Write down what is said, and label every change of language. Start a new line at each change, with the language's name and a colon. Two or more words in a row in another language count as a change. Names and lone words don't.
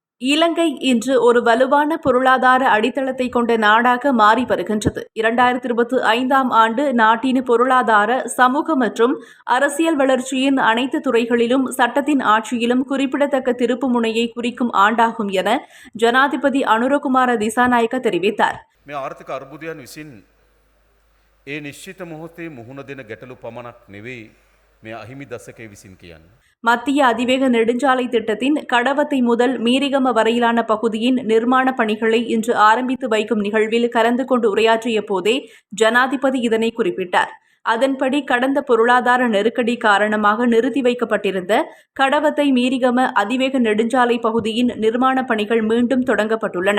Tamil: இலங்கை இன்று ஒரு வலுவான பொருளாதார அடித்தளத்தை கொண்ட நாடாக மாறி வருகின்றது. 2025ஆம் ஆண்டு நாட்டின் பொருளாதார, சமூக மற்றும் அரசியல் வளர்ச்சியின் அனைத்து துறைகளிலும் சட்டத்தின் ஆட்சியிலும் குறிப்பிடத்தக்க திருப்பு முனையை குறிக்கும் ஆண்டாகும் என ஜனாதிபதி அனுரகுமார திசாநாயக்க தெரிவித்தார்.
Sinhala: මේ ආර්ථික අර්බුදයන් විසින් ඒ නිශ්චිත මොහොතේ මුහුණ දෙන ගැටලු පමණක් නෙවෙයි මේ අහිමි දශකයේ විසින් කියන්නේ.
Tamil: மத்திய அதிவேக நெடுஞ்சாலை திட்டத்தின் கடவத்தை முதல் மீரிகம வரையிலான பகுதியின் நிர்மாண பணிகளை இன்று ஆரம்பித்து வைக்கும் நிகழ்வில் கலந்து கொண்டு உரையாற்றிய போதே ஜனாதிபதி இதனை குறிப்பிட்டார். அதன்படி கடந்த பொருளாதார நெருக்கடி காரணமாக நிறுத்தி வைக்கப்பட்டிருந்த கடவத்தை மீரிகம அதிவேக நெடுஞ்சாலை பகுதியின் நிர்மாண பணிகள் மீண்டும் தொடங்கப்பட்டுள்ளன.